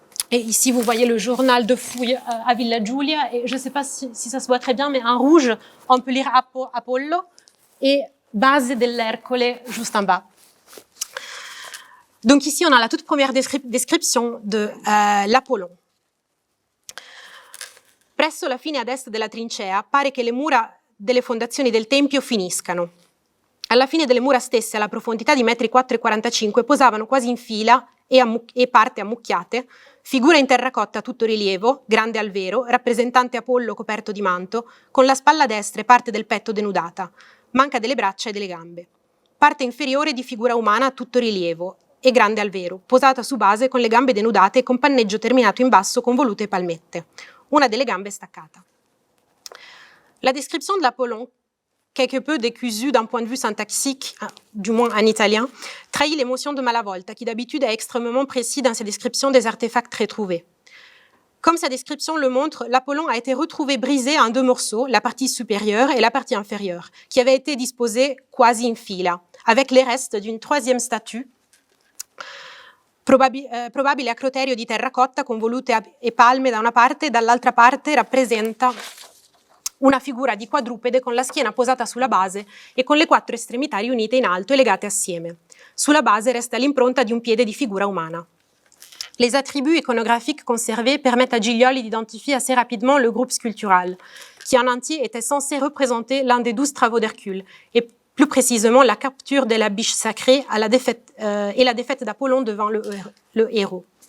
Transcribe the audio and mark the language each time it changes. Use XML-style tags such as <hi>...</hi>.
<fr>Et ici, vous voyez le journal de fouilles à Villa Giulia, et je ne sais pas si ça se voit très bien, mais en rouge, on peut lire Apollo et Base dell'Ercole juste en bas. Donc ici, on a la toute première description de l'Apollon.</fr> <it>Presso la fine ad est della trincea pare che le mura delle fondazioni del tempio finiscano. Alla fine delle mura stesse, alla profondità di 4,45 metri, posavano quasi in fila e parte ammucchiate, figura in terracotta a tutto rilievo, grande al vero, rappresentante Apollo coperto di manto, con la spalla destra e parte del petto denudata, manca delle braccia e delle gambe. Parte inferiore di figura umana a tutto rilievo, e grande al vero, posata su base con le gambe denudate e con panneggio terminato in basso con volute palmette. Una delle gambe staccata.</it> <fr>La description de l'Apollon, quelque peu décusue d'un point de vue syntaxique, du moins en italien, trahit l'émotion de Malavolta, qui d'habitude est extrêmement précis dans ses descriptions des artefacts retrouvés. Comme sa description le montre, l'Apollon a été retrouvé brisé en deux morceaux, la partie supérieure et la partie inférieure, qui avaient été disposés</fr> <it>quasi in fila,</it> <fr>avec les restes d'une troisième statue,</fr> <it>probabile acroterio di terracotta con volute e palme da una parte e dall'altra parte rappresenta una figura di quadrupede con la schiena posata sulla base e con le quattro estremità riunite in alto e legate assieme. Sulla base resta l'impronta di un piede di figura umana.</it> <fr>Les attributs iconographiques conservés permettent à Giglioli d'identifier assez rapidement le groupe sculptural, qui en entier était censé représenter l'un des 12 travaux d'Hercule, et plus précisément la capture de la biche sacrée et la défaite d'Apollon devant le héros.</fr>